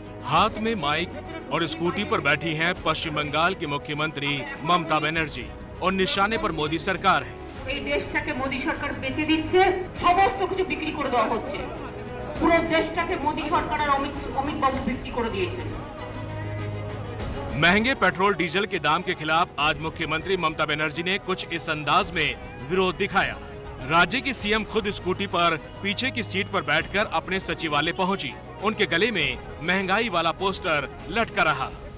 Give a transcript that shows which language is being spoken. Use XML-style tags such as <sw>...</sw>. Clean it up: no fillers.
<hi>हाथ में माइक और स्कूटी पर बैठी हैं पश्चिम बंगाल की मुख्यमंत्री ममता बनर्जी और निशाने पर मोदी सरकार है।</hi> <bn>এই দেশটাকে মোদি সরকার বেচে দিচ্ছে, সমস্ত কিছু বিক্রি করে দেওয়া হচ্ছে। পুরো দেশটাকে মোদি সরকার আর অমিত বাবু বিক্রি করে দিয়েছেন।</bn> <hi>महंगे पेट्रोल डीजल के दाम के खिलाफ आज मुख्यमंत्री ममता बनर्जी ने कुछ इस अंदाज में विरोध दिखाया। राज्य की सीएम खुद स्कूटी पर पीछे की सीट पर बैठकर अपने सचिवालय पहुंची। उनके गले में महंगाई वाला पोस्टर लटका रहा।</hi>